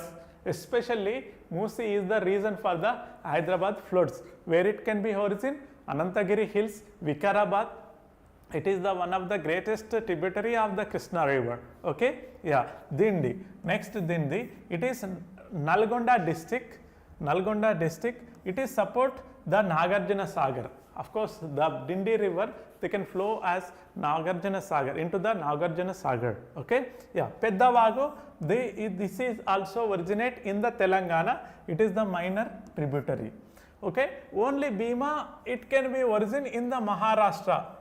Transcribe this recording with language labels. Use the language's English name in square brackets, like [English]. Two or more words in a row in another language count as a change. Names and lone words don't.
[English] Especially Musi is the reason for the Hyderabad floods. Where it can be origin? Anantagiri Hills, Vikarabad. It is the one of the greatest tributary of the Krishna River. Okay, yeah, Dindi. Next Dindi, it is Nalgonda district. Nalgonda district, it is support the Nagarjuna Sagar. Of course, the Dindi River, they can flow as Nagarjuna Sagar into the Nagarjuna Sagar. Okay, yeah, Peddavagu, this is also originate in the Telangana. It is the minor tributary. Okay, only Bhima, it can be origin in the Maharashtra.